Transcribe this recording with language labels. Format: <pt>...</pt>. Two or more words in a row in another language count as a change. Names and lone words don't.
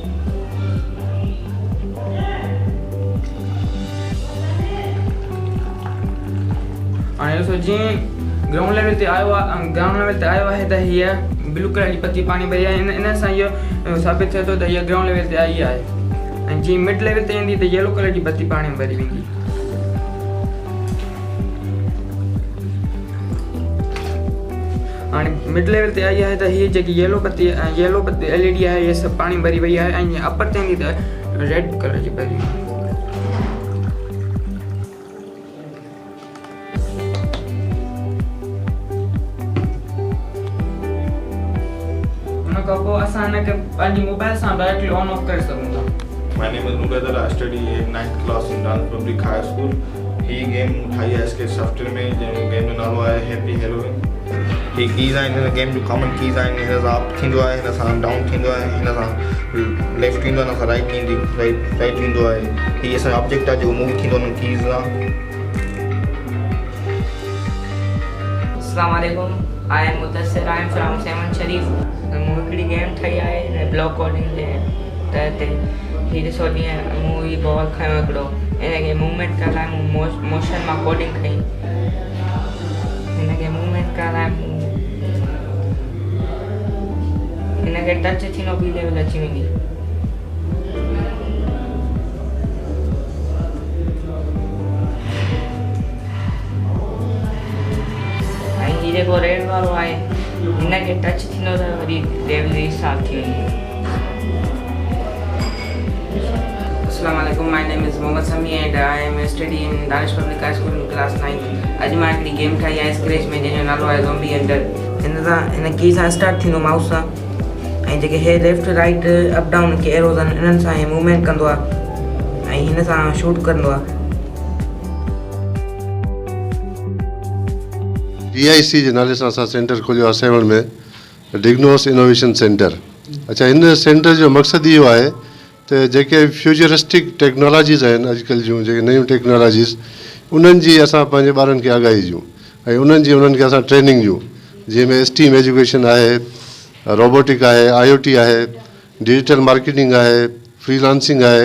<sd>हाणे ॾिसो जीअं</sd> <en>ground level</en> <sd>ते आयो आहे त हीअ</sd> <en>blue color</en> <sd>जी पती पाणी भरी आहे, इन सां इहो साबित थिए थो त हीअ</sd> <en>ground level</en> <sd>ते आई आहे। ऐं जीअं</sd> <en>mid level</en> <sd>ते ईंदी त</sd> <en>yellow color</en> <sd>जी बत्ती पाणी में भरी वेंदी। हाणे</sd> <en>mid level</en> <sd>ते आई आहे त हीअ जेकी येलो बत्ती LED आहे, इहा सभु पाणी भरी वई आहे, ऐं जीअं अपर ते ईंदी त</sd> <en>red color</en> <sd>जी भरी वेंदी। असां हिनखे पंहिंजी मोबाइल सां डायरेक्टली</sd> <en>on off</en> <sd>करे सघूं था।</sd> <en>My name is Nubedar. I study in 9th class in Dal Public High School.</en> <sd>ही गेम ठाही आहे</sd> <hi>इसके सॉफ्टवेयर</hi> <sd>में, जो गेम जो नालो आहे हैप्पी हेलोविन। ही कीज़ आहिनि, हिन गेम जो</sd> <en>common keys</en> <sd>आहिनि, हिन सां अप थींदो आहे, हिन सां डाउन थींदो आहे, हिन सां लेफ्ट थींदो आहे, हिन सां राइट थींदो आहे। ही असांजो ऑब्जेक्ट आहे जेको मूव थींदो हुन कीज़ सां।</sd> <ar>السلام عليكم,</ar> <en>I am Mudassir, I am from Sehwan Sharif.</en> <sd>मूं हिकिड़ी गेम ठाही आहे</sd> <en>block coding</en> <sd>जे तहत। हीअ ॾिसो, जीअं मूं हीअ बॉल खयो हिकिड़ो, हिनखे मूवमेंट करण लाइ मूं मोशन मां कोडिंग कई। हिनखे मूवमेंट करण लाइ हिनखे टच थींदो ॿी लेवल अची वेंदी। ऐं हीअ जेको रेड वारो आहे, हिनखे टच थींदो त वरी लेवल रीस्टार्ट थी वेंदी।</sd> <ar>السلام عليكم,</ar> <en>My name is Mohammad Sami and I am study in Danish Public High School in class 9.</en> <sd>अॼु मां हिकिड़ी गेम ठाही आहे स्क्रैच में, जंहिंजो नालो आहे ज़ॉम्बी हंटर। हिन की सां स्टार्ट थींदो माउस सां, ऐं जेके हे</sd> <en>left right up down</en> <sd>के एरोज़ आहिनि, इन्हनि सां हे मूवमेंट कंदो आहे, ऐं हिन सां शूट कंदो आहे। DIC जे नाले सां असां सेंटर खोलियो आहे सेवन में, डिग्नोस इनोवेशन सेंटर। अच्छा, हिन सेंटर जो मक़सदु इहो आहे त जेके</sd> <en>futuristic technologies</en> <sd>आहिनि अॼुकल्ह जूं, जेके नयूं टेक्नोलॉजीज़, उन्हनि जी असां पंहिंजे ॿारनि खे आगाही ॾियूं, ऐं उन्हनि खे असां ट्रेनिंग ॾियूं, जंहिंमें</sd> <en>STEM education</en> <sd>आहे, रोबोटिक आहे, IoT आहे,</sd> <en>digital marketing</en> <sd>आहे, फ्रीलांसिंग आहे।</sd>